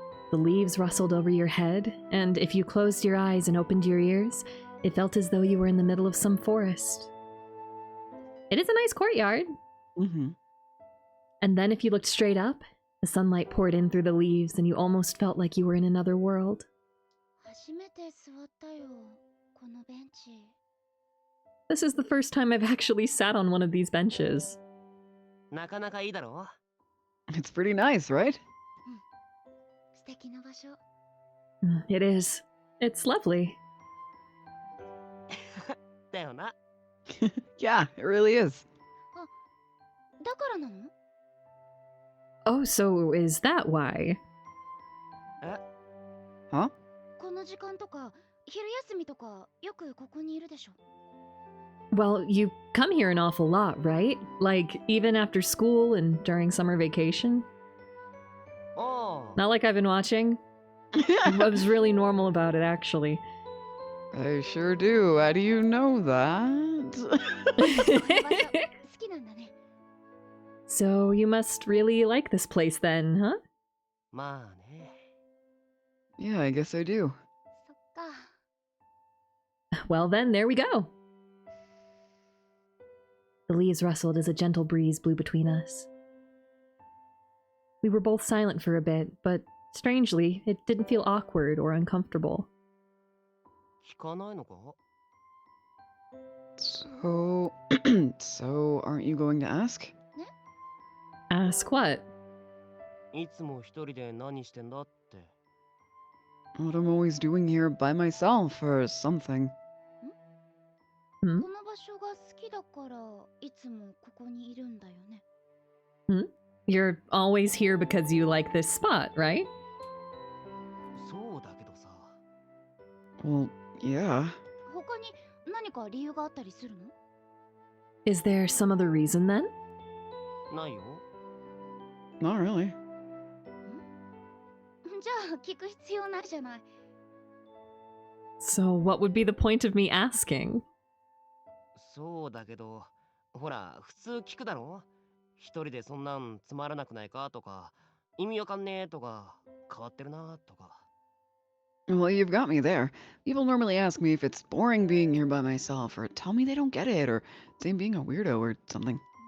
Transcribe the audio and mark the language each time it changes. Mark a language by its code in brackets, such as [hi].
[en] The leaves rustled over your head, and if you closed your eyes and opened your ears, it felt as though you were in the middle of some forest. It is a nice courtyard. Mm-hmm. And then if you looked straight up, the sunlight poured in through the leaves and you almost felt like you were in another world. [ja] 初めて座ったよ、このベンチ。 [en] This is the first time I've actually sat on one of these benches. [ja] なかなかいいだろ [en] It's pretty nice, right? [ja] 素敵な場所。 [en] It is. It's lovely. [ja] だよな。 [en] Yeah, it really is. [ja] だからなの？ [en] Oh, so is that why? [ja] え [en] Huh? [ja] この時間とか昼休みとかよくここにいるでしょ。 [en] Well, you come here an awful lot, right? Like, even after school and during summer vacation? [ja] ああ。 [en] Not like I've been watching. What was really normal about it, actually. I sure do. How do you know that? [ja] この場所好きなんだね。 [en] So you must really like this place then, huh? [ja] まあね。 [en] Yeah, I guess I do. [ja] そっか。 [en] Well then, there we go. The leaves rustled as a gentle breeze blew between us. We were both silent for a bit, but strangely, it didn't feel awkward or uncomfortable. [ja] 聞かないのか [en] So, so aren't you going to ask? Ask what? [ja] いつも一人で何してんだって。 [en] What I'm always doing here by myself or something. [ja] この場所が好きだからいつもここにいるんだよね。 [en] You're always here because you like this spot, right? [ja] そうだけどさ。 [en] Well, yeah. [ja] 他に何か理由があったりするの？ [en] Is there some other reason then? [ja] ないよ。 [en] Not really. [ja] じゃあ聞く必要ないじゃない。 [en] So what would be the point of me asking? [ja] そうだけど、ほら、普通聞くだろ一人でそんなんつまらなくないかとか、意味わかんねえとか、変わってるなとか。 [en] Well, you've got me there. People normally ask me if it's boring being here by myself, or tell me they don't get it, or say I'm being a weirdo or something.